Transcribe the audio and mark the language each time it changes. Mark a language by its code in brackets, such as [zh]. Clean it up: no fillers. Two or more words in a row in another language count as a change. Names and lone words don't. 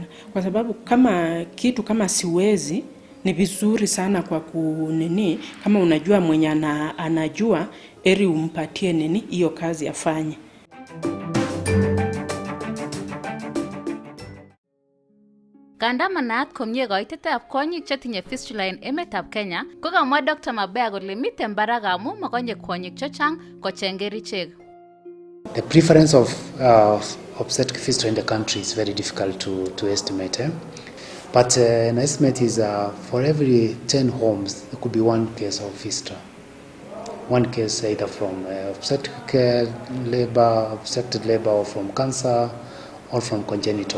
[sw] Kwa sababu kama siwezi, ni vizuri sana kwa kama unajua mwenye anajua, eri umpatie hiyo kazi afanye. [kln] Kanda manaat komye koitetab kwonyik chetinye fistula en emetab Kenya, kokamwa Dr. Mabea kole miten barak amu makonye kwonyik chechang kocheng kerichek. [en] The prevalence of obstetric fistula in the country is very difficult to estimate. But an estimate is for every 10 homes, there could be one case of fistula. One case either from obstetric labor, or from cancer, or from congenital.